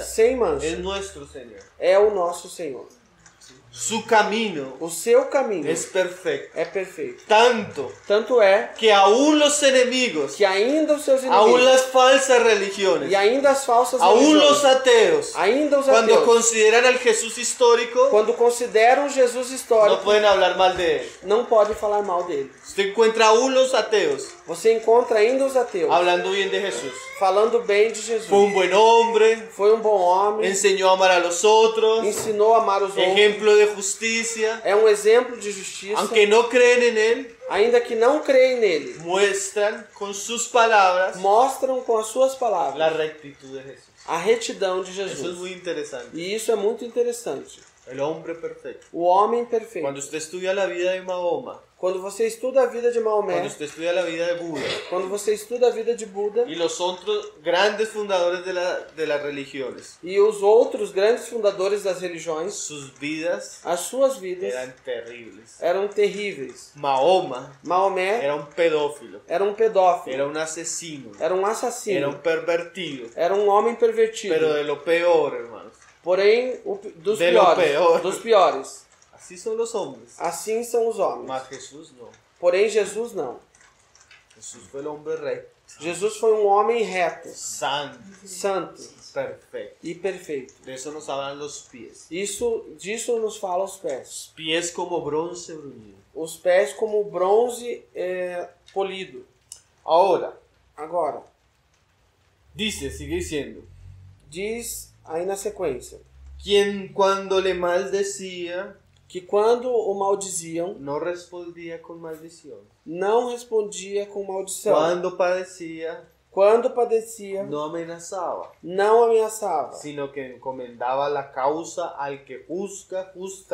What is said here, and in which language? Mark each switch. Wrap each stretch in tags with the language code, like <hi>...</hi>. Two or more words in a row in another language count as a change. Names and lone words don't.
<pt>sem mancha,</pt> <es>es nuestro Señor.</es> <pt>é o nosso Senhor.</pt> <es>Su camino</es> <pt>O seu caminho</pt> <es>es perfecto.</es> <pt>é perfeito.</pt> <es>Tanto</es> <pt>Tanto é</pt> <es>que aún los enemigos,</es> <pt>que ainda os seus</pt> <es>aún</es> <pt>inimigos</pt> <es>las falsas religiones,</es> <pt>e ainda as falsas</pt> <es>aún los</es> <pt>religiões,</pt> <es>ateos,</es> <pt>ainda os</pt> <es>cuando</es> <pt>ateus,</pt> <es>consideran al Jesús histórico,</es> <pt>quando consideram Jesus</pt> <es>no</es> <pt>histórico,</pt> <es>pueden hablar mal de él.</es> <pt>não podem falar mal dele.</pt> <es>Usted encuentra aún los ateos</es> <pt>Você encontra ainda os ateus</pt> <es>hablando bien de Jesús.</es> <pt>falando bem de Jesus.</pt> <es>Fue un buen hombre,</es> <pt>Foi um bom homem,</pt> <es>enseñó a amar a los otros,</es> <pt>ensinou a amar os outros,</pt> <es>ejemplo de justicia.</es> <pt>é um exemplo de justiça,</pt> <es>Aunque no creen en él,</es> <pt>ainda que não creem nele.</pt> <es>muestran con sus palabras</es> <pt>Mostram com as suas palavras</pt> <es>la rectitud de Jesús.</es> <pt>a retidão de</pt> <es>Eso es</es> <pt>Jesus.</pt> <es>muy interesante.</es> <pt>E isso é muito interessante.</pt> <es>El hombre perfecto.</es> <pt>O homem perfeito.</pt> <es>Cuando usted estudia la vida de Mahoma,</es> <pt>Quando você estuda a vida de</pt> <es>cuando</es> <pt>Maomé,</pt> <es>usted estudia la vida de Buda</es> <pt>quando você estuda a vida de Buda</pt> <es>y los otros grandes fundadores de las religiones,</es> <pt>e os outros grandes fundadores das religiões,</pt> <es>sus vidas</es> <pt>as suas vidas</pt> <es>eran terribles.</es> <pt>eram terríveis.</pt> <es>Mahoma</es> <pt>Maomé</pt> <es>era un pedófilo,</es> <pt>era um pedófilo,</pt> <es>era un asesino,</es> <pt>era um</pt> <es>era</es> <pt>assassino,</pt> <es>un pervertido,</es> <pt>era um homem pervertido.</pt> <es>pero de lo peor, hermanos.</es> <pt>Porém, dos</pt> <es>De lo</es> <pt>piores,</pt> <es>peor.</es> <pt>dos piores.</pt> <es>Así son los hombres.</es> <pt>Assim são os homens.</pt> <es>Mas Jesús no.</es> <pt>Porém, Jesus não.</pt> <es>Jesús fue el hombre recto,</es> <pt>Jesus foi um homem reto,</pt> <es>santo,</es> <pt>santo</pt> <es>perfecto.</es> <pt>e perfeito.</pt> <es>De eso nos hablan los pies.</es> <pt>Disso nos fala os pés.</pt> <es>Pies como bronce bruñido.</es> <pt>Os pés como bronze polido.</pt> <es>Ahora,</es> <pt>Agora,</pt> <es>sigue diciendo,</es> <pt>diz aí na sequência</pt> <es>quien cuando le maldecía</es> <pt>que quando o maldiziam,</pt> <es>no respondía con maldición.</es> <pt>não respondia com maldição.</pt> <es>Cuando padecía</es> <pt>Quando padecia,</pt> <es>no amenazaba,</es> <pt>não ameaçava,</pt> <es>sino que encomendaba la causa al que juzga justamente.</es>